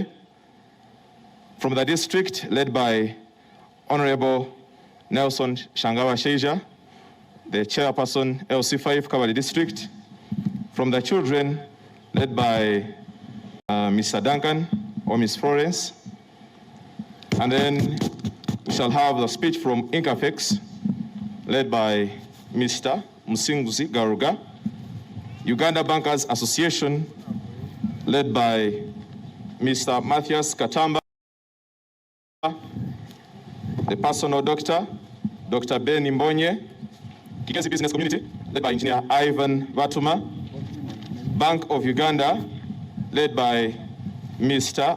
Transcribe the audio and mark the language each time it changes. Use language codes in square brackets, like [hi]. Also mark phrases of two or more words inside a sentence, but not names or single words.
[en] From the district, led by Honorable Nelson Shangawa Sheija, the chairperson, LC5 Kabale District. From the children, led by Mr. Duncan or Miss Florence. And then we shall have the speech from Incafex, led by Mr. Musinguzi Garuga. Uganda Bankers Association, led by Mr. Matthias Katamba. The personal doctor, Dr. Ben Imbonye. Kigezi Business Community, led by Engineer Ivan Vatuma. Bank of Uganda, led by Mr.